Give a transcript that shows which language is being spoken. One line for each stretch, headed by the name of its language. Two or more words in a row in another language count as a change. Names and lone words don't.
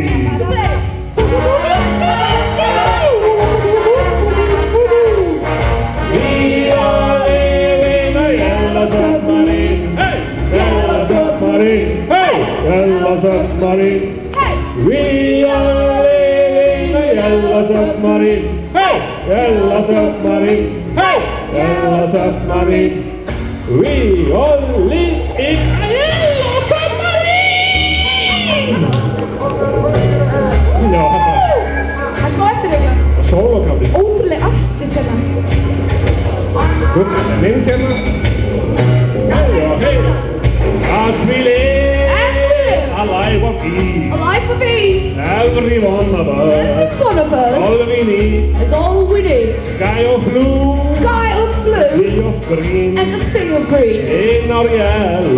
English: We are living in a yellow submarine, hey, yellow submarine, hey, yellow submarine. We are living in a yellow submarine, hey, yellow submarine, hey, yellow submarine. We all live in a yellow submarine.
Icelandic: Já. Það er smá eftirhugla. Sólokafli. Ótrúlega artist hérna. Minnst hérna. Já, hei.
English: As we live a life of ease. A life of ease. Every one of us. Every one of us. All we need. Is all we need. Sky of blue. Sky of blue. Sea of green. And the sea of green. In our yellow.